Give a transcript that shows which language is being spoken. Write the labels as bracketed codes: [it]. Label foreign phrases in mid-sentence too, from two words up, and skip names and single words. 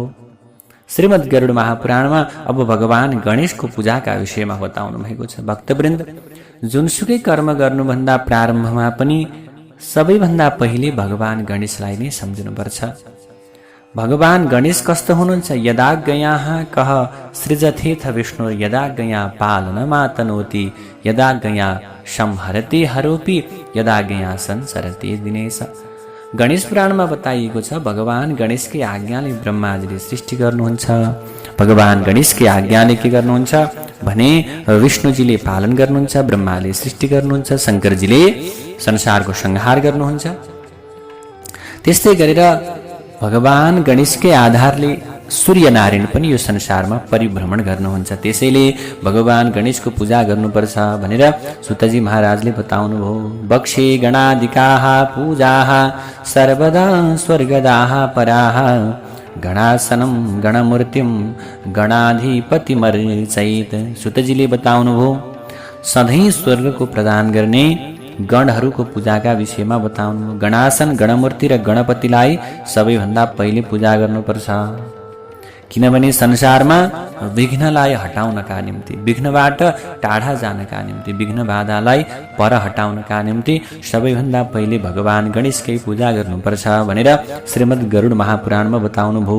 [ne] श्रीमद् गरुड महापुराणमा अब भगवान गणेशको पूजाका विषयमा बताउनु भएको छ। भक्तवृन्द, जुनसुकै कर्म गर्नुभन्दा प्रारम्भमा पनि सबैभन्दा पहिले भगवान गणेशलाई नै सम्झनुपर्छ। भगवान गणेश कस्तो हुनुहुन्छ? [sa] यदाज्ञयाः कः सृजथेथ विष्णु यदाज्ञया पालनमातनोति यदाज्ञया संहरते हरोपि यदाज्ञया संसरते दिनेश। [ne] गणेश पुराणमा बताइएको छ भगवान गणेशकै आज्ञाले ब्रह्माजीले सृष्टि गर्नुहुन्छ। भगवान गणेशकै आज्ञाले के गर्नुहुन्छ भने विष्णुजीले पालन गर्नुहुन्छ, ब्रह्माले सृष्टि गर्नुहुन्छ, शङ्करजीले संसारको संहार गर्नुहुन्छ। त्यस्तै गरेर भगवान गणेशकै आधारले सूर्यनारायण पनि यो संसारमा परिभ्रमण गर्नुहुन्छ। त्यसैले भगवान गणेशको पूजा गर्नुपर्छ भनेर सुतजी महाराजले बताउनुभयो। [sa] बक्षे गणादिकाः पूजाः सर्वदा स्वर्गदाः पराः गणासनं गणमूर्तिं गणाधिपतिमर्चयेत्। [ne] सुतजीले बताउनुभयो सधैँ स्वर्गको प्रदान गर्ने गणहरूको पूजाका विषयमा बताउनु। गणासन, गणमूर्ति र गणपतिलाई सबैभन्दा पहिले पूजा गर्नुपर्छ। किनभने संसारमा विघ्नलाई हटाउनका निम्ति, विघ्नबाट टाढा जानका निम्ति, विघ्न बाधालाई पर हटाउनका निम्ति सबैभन्दा पहिले भगवान गणेशकै पूजा गर्नुपर्छ भनेर श्रीमद् गरुड महापुराणमा बताउनुभयो।